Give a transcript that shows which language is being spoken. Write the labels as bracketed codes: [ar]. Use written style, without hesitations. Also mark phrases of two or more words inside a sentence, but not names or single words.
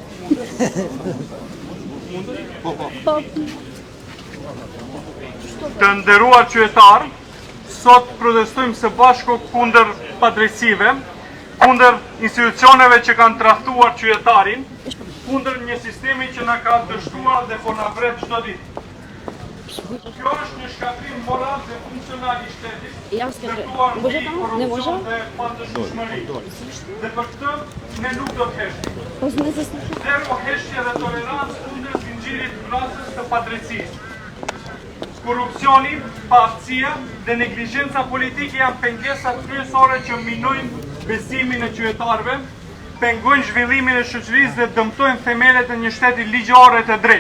[sq] Të nderuar qytetarë, sot protestojmë së bashku kundër padrejtësive, kundër institucioneve që kanë tradhtuar qytetarin, kundër një sistemi që na ka dështuar dhe po na vret çdo ditë. Kjo është një shkatrim moral dhe funksional i shtetit. [sr] Ja s'ke može tamo? Ne može? [sq] Dhe për këtë ne nuk do të heshtim. Zero heshtje dhe tolerancë kundër zinxhirit vrasës të padrejtësisë. Korrupsioni, paaftësia dhe neglizhenca politike janë pengesat kryesore që minojnë besimin e qytetarëve, pengojnë zhvillimin e shoqërisë dhe dëmtojnë themelet e një shteti ligjor e të drejtë.